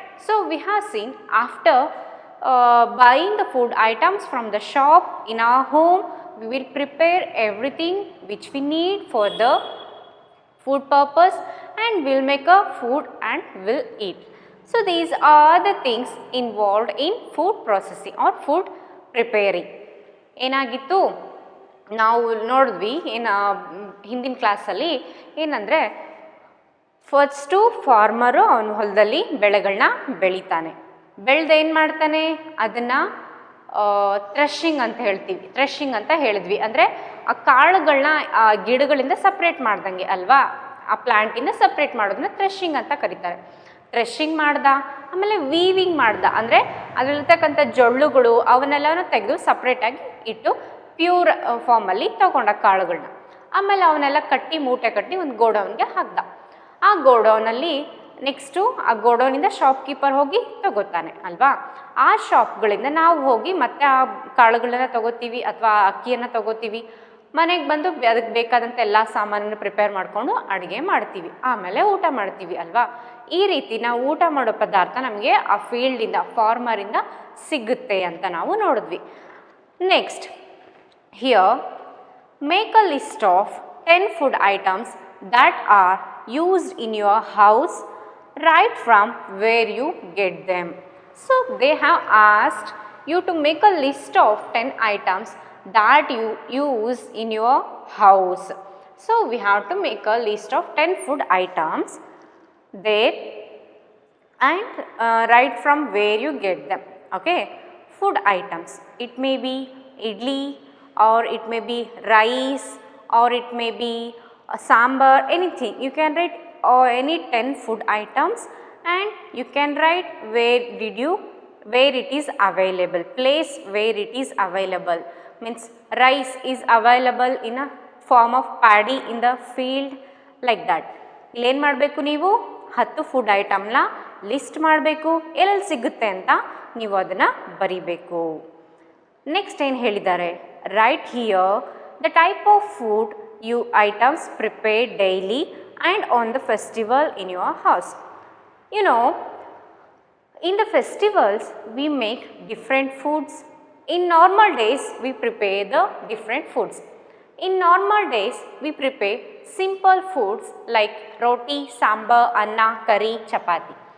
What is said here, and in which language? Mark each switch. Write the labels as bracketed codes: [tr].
[en] So we have seen after buying the food items from the shop, in our home we will prepare everything which we need for the food purpose, and we'll make a food and we'll eat. So these are the things involved in food processing or food preparing. [kn] ಏನಾಗಿತ್ತು, ನಾವು ನೋಡಿದ್ವಿ ಹಿಂದಿನ ಕ್ಲಾಸಲ್ಲಿ ಏನಂದರೆ, first farmer ಅವನ ಹೊಲದಲ್ಲಿ ಬೆಳೆಗಳನ್ನ ಬೆಳಿತಾನೆ. ಬೆಳೆದು ಏನು ಮಾಡ್ತಾನೆ, ಅದನ್ನು ಥ್ರೆಶಿಂಗ್ ಅಂತ ಹೇಳ್ತೀವಿ. ಥ್ರೆಶಿಂಗ್ ಅಂತ ಹೇಳಿದ್ವಿ ಅಂದರೆ ಆ ಕಾಳುಗಳನ್ನ ಆ ಗಿಡಗಳಿಂದ ಸಪ್ರೇಟ್ ಮಾಡ್ದಂಗೆ ಅಲ್ವಾ, ಆ ಪ್ಲ್ಯಾಂಟಿಂದ ಸಪ್ರೇಟ್ ಮಾಡೋದನ್ನ ಥ್ರೆಶಿಂಗ್ ಅಂತ ಕರೀತಾರೆ. ಥ್ರೆಶಿಂಗ್ ಮಾಡ್ದ, ಆಮೇಲೆ ವೀವಿಂಗ್ ಮಾಡ್ದ, ಅಂದರೆ ಅದರಲ್ಲಿರ್ತಕ್ಕಂಥ ಜೊಳ್ಳುಗಳು ಅವನ್ನೆಲ್ಲನೂ ತೆಗೆದು ಸಪ್ರೇಟಾಗಿ ಇಟ್ಟು ಪ್ಯೂರ್ ಫಾರ್ಮಲ್ಲಿ ತಗೊಂಡ ಕಾಳುಗಳನ್ನ. ಆಮೇಲೆ ಅವನ್ನೆಲ್ಲ ಕಟ್ಟಿ ಮೂಟೆ ಕಟ್ಟಿ ಒಂದು ಗೋಡೌನ್ಗೆ ಹಾಕ್ದ. ಆ ಗೋಡೌನಲ್ಲಿ ನೆಕ್ಸ್ಟು ಆ ಗೋಡೌನಿಂದ ಶಾಪ್ಕೀಪರ್ ಹೋಗಿ ತಗೋತಾನೆ ಅಲ್ವಾ. ಆ ಶಾಪ್ಗಳಿಂದ ನಾವು ಹೋಗಿ ಮತ್ತೆ ಆ ಕಾಳುಗಳನ್ನ ತಗೋತೀವಿ ಅಥವಾ ಅಕ್ಕಿಯನ್ನು ತಗೋತೀವಿ. ಮನೆಗೆ ಬಂದು ಅದಕ್ಕೆ ಬೇಕಾದಂಥ ಎಲ್ಲ ಸಾಮಾನನ್ನು ಪ್ರಿಪೇರ್ ಮಾಡಿಕೊಂಡು ಅಡುಗೆ ಮಾಡ್ತೀವಿ, ಆಮೇಲೆ ಊಟ ಮಾಡ್ತೀವಿ ಅಲ್ವಾ. ಈ ರೀತಿ ನಾವು ಊಟ ಮಾಡೋ ಪದಾರ್ಥ ನಮಗೆ ಆ ಫೀಲ್ಡಿಂದ, ಫಾರ್ಮರಿಂದ ಸಿಗುತ್ತೆ ಅಂತ ನಾವು ನೋಡಿದ್ವಿ. [en] Next, here make a list of 10 food items that are used in your house right from where you get them. So they have asked you to make a list of 10 items that you use in your house. So we have to make a list of 10 food items there and right from where you get them. Okay, food items, it may be idli, or it may be rice, or it may be sambar, anything. You can write any 10 food items, and you can write where it is available, place where it is available. Means rice is available in a form of paddy in the field, like that. [kn] ಇಲ್ಲೇನು ಮಾಡಬೇಕು, ನೀವು 10 food ಐಟಮ್ನ list ಮಾಡಬೇಕು, ಎಲ್ಲೆಲ್ಲಿ ಸಿಗುತ್ತೆ ಅಂತ ನೀವು ಅದನ್ನು ಬರಿಬೇಕು. [en] next [kn] ಏನು ಹೇಳಿದ್ದಾರೆ, [en] Right here the type of food you items prepare daily and on the festival in your house. You know, in the festivals we make different foods. In normal days we prepare the different foods. In normal days we prepare simple foods like roti, sambar, anna, curry, chapati.